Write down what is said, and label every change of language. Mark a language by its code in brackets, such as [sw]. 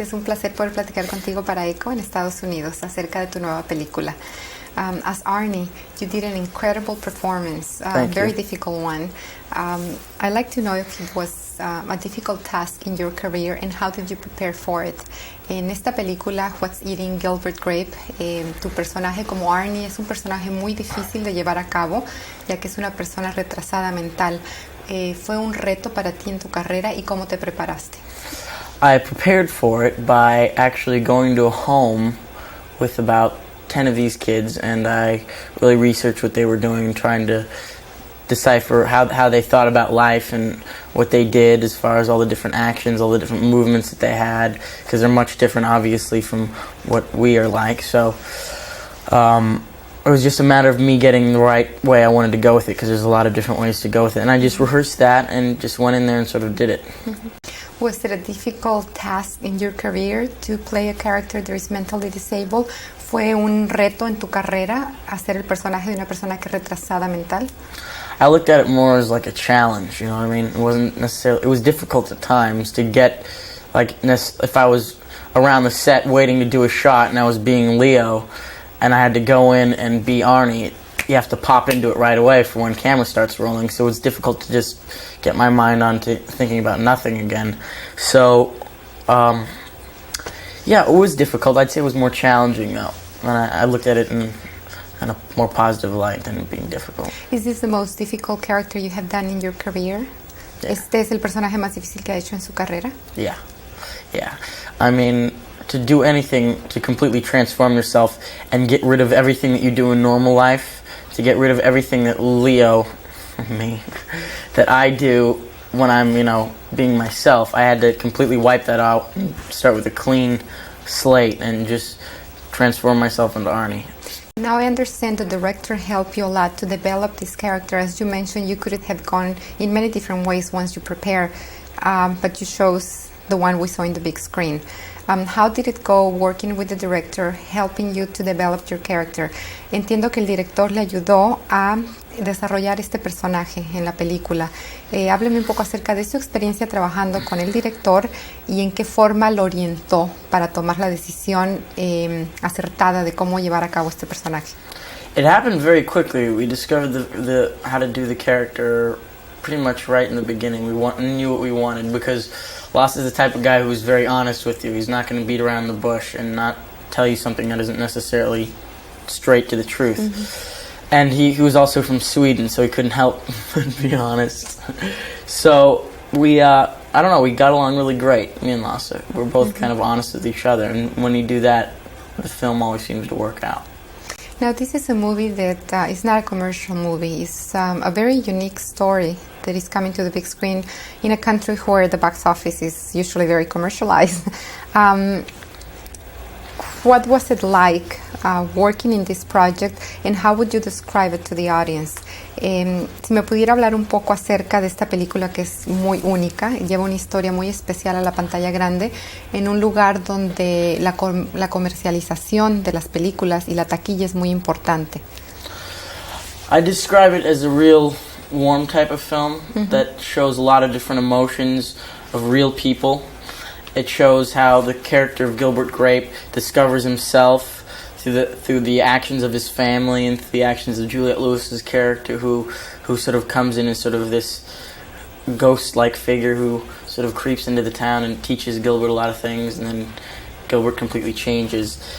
[es] Es un placer poder platicar contigo para ECHO en Estados Unidos acerca de tu nueva película. [en] As Arnie, you did an incredible performance, very difficult one. I'd like to know if it was a difficult task in your career and how did you prepare for it. [es] En esta película, What's Eating Gilbert Grape, tu personaje como Arnie es un personaje muy difícil de llevar a cabo, ya que es una persona retrasada mental. ¿Fue un reto para ti en tu carrera y cómo te preparaste? [en] I prepared for it by actually going to a home with about 10 of these kids, and I really researched what they were doing, trying to decipher how they thought about life and what they did as far as all the different actions, all the different movements that they had, because they're much different, obviously, from what we are like. So it was just a matter of me getting the right way I wanted to go with it, because there's a lot of different ways to go with it. And I just rehearsed that and just went in there and sort of did it. Mm-hmm. Was it a difficult task in your career to play a character that is mentally disabled? [es] ¿Fue un reto en tu carrera hacer el personaje de una persona que es retrasada mental? [en] I looked at it more as like a challenge, you know what I mean? It wasn't necessarily, it was difficult at times to get, like, if I was around the set waiting to do a shot and I was being Leo and I had to go in and be Arnie, you have to pop into it right away for when camera starts rolling, so it's difficult to just get my mind onto thinking about nothing again. So, yeah, it was difficult. I'd say it was more challenging, though. And I looked at it in a more positive light than being difficult. Is this the most difficult character you have done in your career? Yeah. [es] ¿Este es el personaje más difícil que ha hecho en su carrera? [en] Yeah. I mean, to do anything, to completely transform yourself and get rid of everything that you do in normal life, to get rid of everything that Leo, me, that I do when I'm, being myself, I had to completely wipe that out and start with a clean slate and just transform myself into Arnie. Now I understand the director helped you a lot to develop this character. As you mentioned, you could have gone in many different ways once you prepare, but you chose the one we saw in the big screen. How did it go working with the director, helping you to develop your character? [es] Entiendo que el director le ayudó a desarrollar este personaje en la película. Hábleme un poco acerca de su experiencia trabajando con el director y en qué forma lo orientó para tomar la decisión acertada de cómo llevar a cabo este personaje. [en] It happened very quickly. We discovered the how to do the character pretty much right in the beginning. We knew what we wanted, because Lost is the type of guy who's very honest with you. He's not going to beat around the bush and not tell you something that isn't necessarily straight to the truth. Mm-hmm. And he was also from Sweden, so he couldn't help but be honest. So we, I don't know, we got along really great, me and Lost. We're both kind of honest with each other, and when you do that, the film always seems to work out. Now, this is a movie that is not a commercial movie. It's a very unique story that is coming to the big screen in a country where the box office is usually very commercialized. What was it like working in this project, and how would you describe it to the audience? [es] Si me pudiera hablar un poco acerca de esta película que es muy única, lleva una historia muy especial a la pantalla grande, en un lugar donde la comercialización de las películas y la taquilla es muy importante. [en] I describe it as a real warm type of film that shows a lot of different emotions of real people. It shows how the character of Gilbert Grape discovers himself through the actions of his family and through the actions of Juliette Lewis's character, who sort of comes in as sort of this ghost-like figure who sort of creeps into the town and teaches Gilbert a lot of things, and then Gilbert completely changes.